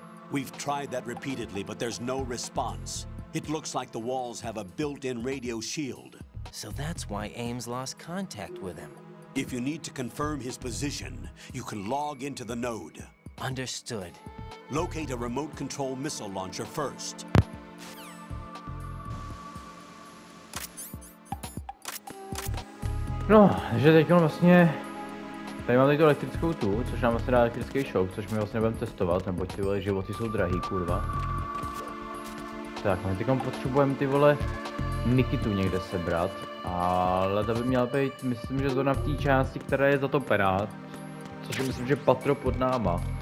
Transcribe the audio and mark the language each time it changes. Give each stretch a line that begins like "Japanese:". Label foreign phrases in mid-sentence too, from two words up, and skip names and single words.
English: We've tried that repeatedly, but there's no response. It looks like the walls have a built-in radio shield. So that's why Ames lost contact with him. If you need to confirm his position, you can log into the node. Understood. Locate a remote control missile launcher first.
Czech: No, takže teď vlastně tady mám tady tu elektrickou tu, což nám vlastně dá elektrický šok, což my vlastně nebudeme testovat, neboť ty vole životy jsou drahý, kurva. Tak, my teď potřebujeme ty vole Nikitu někde sebrat, ale to by měla být, myslím, že zrovna v té části, která je zatopená, což myslím, že patro pod náma.